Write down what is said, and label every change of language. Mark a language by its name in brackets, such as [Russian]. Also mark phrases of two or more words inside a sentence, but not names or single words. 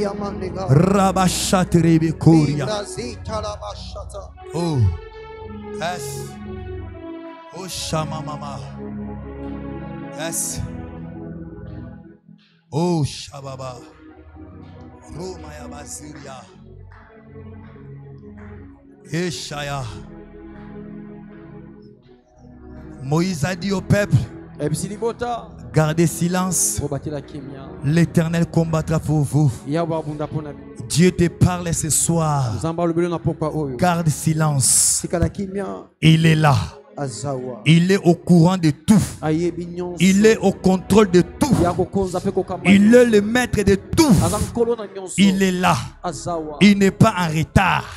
[English] Oh, yes. Oh, Shamamama. Yes. Oh, Shababa. Romaya Basiria. Eshaya. [French] Moïse a dit au peuple, gardez silence, l'Éternel combattra pour vous. Dieu te parle ce soir, garde silence. Il est là, il est au courant de tout, il est au contrôle de tout, il est le maître de tout, il est là, il n'est pas en retard.